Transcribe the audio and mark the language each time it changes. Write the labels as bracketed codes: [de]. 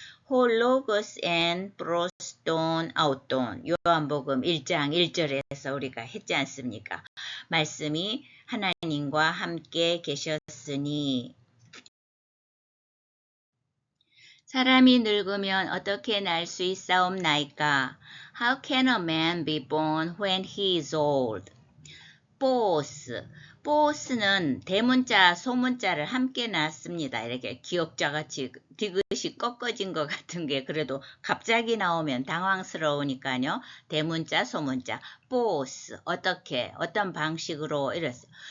[ko] 홀로고스 앤 브로스돈 아웃돈 요한복음 1장 1절에서 우리가 했지 않습니까? 말씀이 하나님과 함께 계셨으니 사람이 늙으면 어떻게 날 수 있사옵나이까? [en] How can a man be born when he is old? [ko] 보스는 대문자, 소문자를 함께 놨습니다. 이렇게 기억자같이 디귿이 꺾어진 것 같은 게 그래도 갑자기 나오면 당황스러우니까요. 대문자, 소문자, 보스 어떻게, 어떤 방식으로 이랬어요.